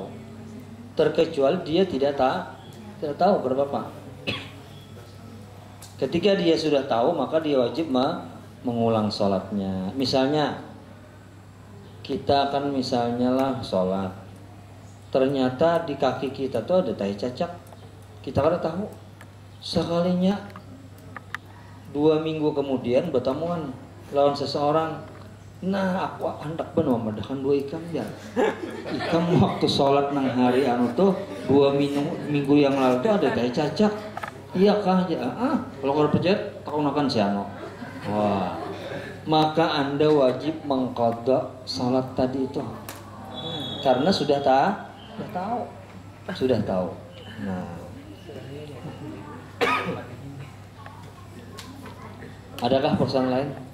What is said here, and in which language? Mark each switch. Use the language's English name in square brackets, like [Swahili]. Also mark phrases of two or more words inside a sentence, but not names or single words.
[Indonesian] Terkecuali dia tidak tahu berapa. Ketika dia sudah tahu, maka dia wajib mengulang sholatnya. Misalnya kita akan misalnya lah sholat, ternyata di kaki kita tuh ada tai cacak, kita [Banjar] kada tahu. Sekalinya 2 minggu kemudian bertemuan lawan seseorang, nah aku hendak memadakan 2 ikam ya. Ikam waktu sholat nang hari tuh 2 minggu yang lalu tuh ada tai cacak. Iya kah ya? Kalau kau percaya, kau nakan siano. [Indonesian] Wah, maka Anda wajib mengqadha sholat tadi itu karena sudah tahu. Nah, adakah persoalan lain?